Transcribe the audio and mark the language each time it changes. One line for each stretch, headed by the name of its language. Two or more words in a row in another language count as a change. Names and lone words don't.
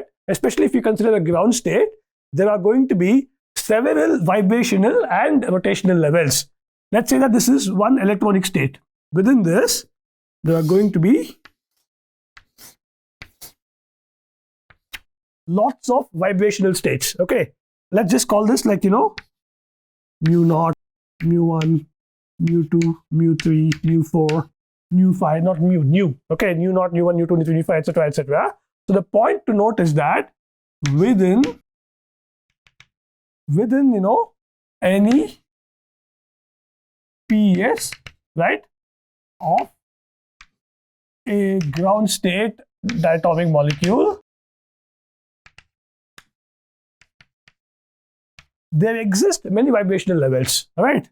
English: Especially if you consider a ground state, there are going to be several vibrational and rotational levels. Let's say that this is one electronic state. Within this, there are going to be lots of vibrational states, okay? Let's just call this like, mu0, mu1, mu2, mu3, mu4, mu5, not mu, okay? mu0, mu1, mu2, mu3, mu5, etc. So the point to note is that within any PES, right, of a ground state diatomic molecule, there exist many vibrational levels, right?